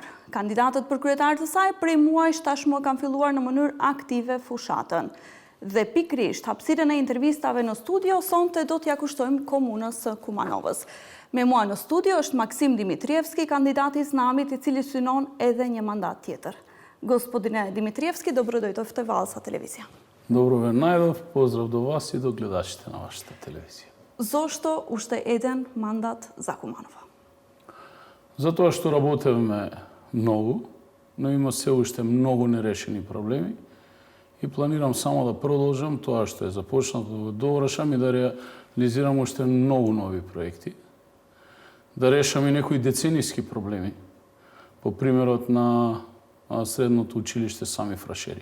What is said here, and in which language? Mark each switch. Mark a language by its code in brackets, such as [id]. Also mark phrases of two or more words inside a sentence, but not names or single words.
[sq] Kandidatët për kryetar të saj prej muajsh tashmë kanë filluar në mënyrë aktive fushatën. Dhe pikrisht hapësirën e intervistave në studio sonte do t'ja kushtojmë komunës së Kumanovës. Me mua në studio është Maksim Dimitrievski, kandidati i Znamit, i cili synon edhe një mandat tjetër. [mk] Gospodine Dimitrievski, dobrodoјдовте в Алса телевизија. Добро ве најдов, поздрав до вас и до гледачите на вашата телевизија. Зошто уште еден мандат за Куманова? Затоа што работевме многу, но има се уште многу нерешени проблеми и планирам само да продолжам тоа што е започнато, да довршам и да реализирам уште многу нови проекти, да решам и некои децениски проблеми, по примерот на средното училиште Сами Фрашери.